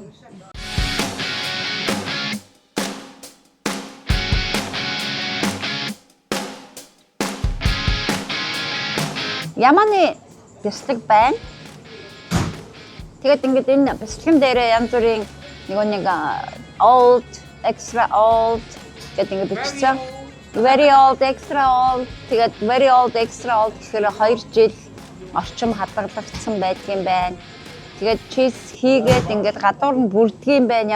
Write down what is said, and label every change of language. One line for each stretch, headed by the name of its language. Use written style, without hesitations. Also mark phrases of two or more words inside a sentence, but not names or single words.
Mongolian: Яманы бяцлаг байна. Тэгээд ингээд энэ бяцлагын дээрээ янз бүрийн нэг
English: old, extra old
Mongolian: гэдэг ингээд бичсэн.
English: Very old, extra old.
Mongolian: Тэгээд
English: very old, extra old
Mongolian: гэхээр 2 жил орчим хадгалагдсан байдгийн байна. Тэгээд cheese хийгээд ингээд гадуур нь бүрдгийн байна.